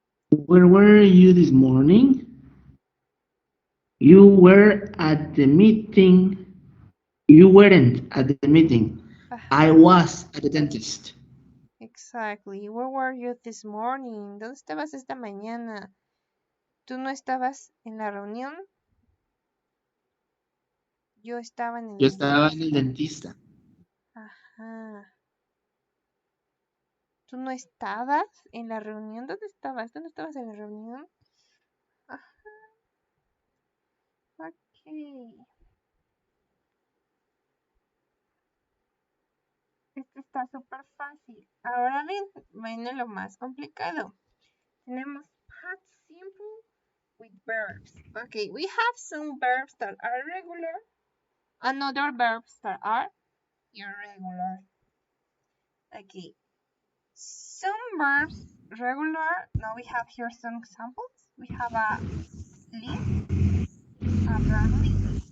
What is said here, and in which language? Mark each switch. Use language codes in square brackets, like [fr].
[en] Where were you this morning? You were at the meeting. You weren't at the meeting. I Aha. was at the dentist. Exactly. Where were you this morning? [es] ¿Dónde estabas esta mañana? ¿Tú no estabas en la reunión? Yo estaba en el Yo estaba en el dentista. dentista. Ajá. ¿Tú no estabas en la reunión? ¿Dónde estabas? ¿Tú no estabas en la reunión? Ajá. Ok. Esto está súper fácil. Ahora bien, viene lo más complicado. Tenemos [en] past simple with verbs. Okay, we have some verbs that are regular and other verbs that are irregular. Okay, some verbs regular. Now we have here some examples. We have a live, a verb live.